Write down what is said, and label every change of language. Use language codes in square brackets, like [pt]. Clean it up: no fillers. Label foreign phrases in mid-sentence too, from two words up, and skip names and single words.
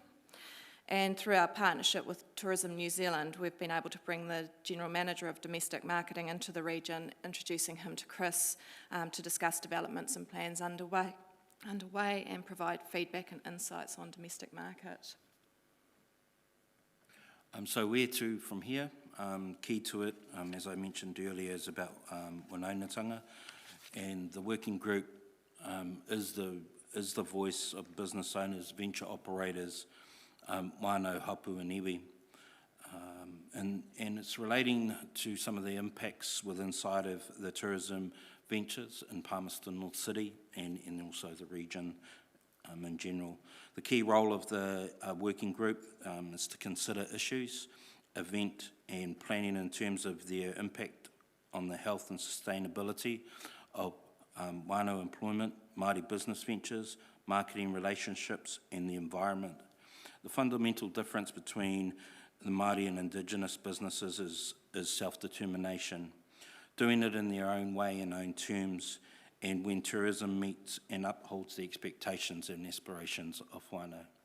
[en] And through our partnership with Tourism New Zealand, we've been able to bring the General Manager of Domestic Marketing into the region, introducing him to Chris to discuss developments and plans underway and provide feedback and insights on domestic market. So where to from here? Key to it, as I mentioned earlier, is about Wanaunatanga, and the working group is the voice of business owners, venture operators, [mi] whānau, hapu and iwi. [en] And it's relating to some of the impacts within inside of the tourism ventures in Palmerston North City and also the region in general. The key role of the working group is to consider issues, event and planning in terms of their impact on the health and sustainability of whānau employment, Māori business ventures, marketing relationships and the environment. The fundamental difference between the Māori and Indigenous businesses is self-determination, doing it in their own way and own terms, and when tourism meets and upholds the expectations and aspirations of whānau.